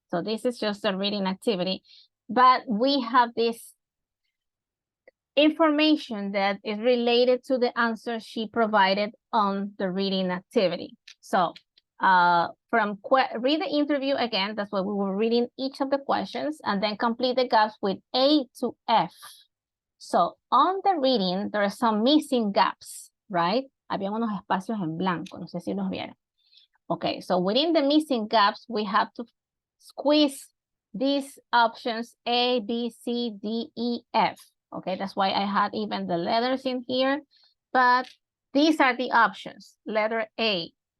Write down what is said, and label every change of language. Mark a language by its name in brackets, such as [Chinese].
[English] So this is just a reading activity, but we have this information that is related to the answer she provided on the reading activity. So read the interview again, that's why we were reading each of the questions, and then complete the gaps with A to F. So on the reading, there are some missing gaps, right? [Spanish] Había unos espacios en blanco, no sé si los vieron. [English] Okay, so within the missing gaps, we have to squeeze these options A, B, C, D, E, F. Okay, that's why I had even the letters in here, but these are the options. Letter A.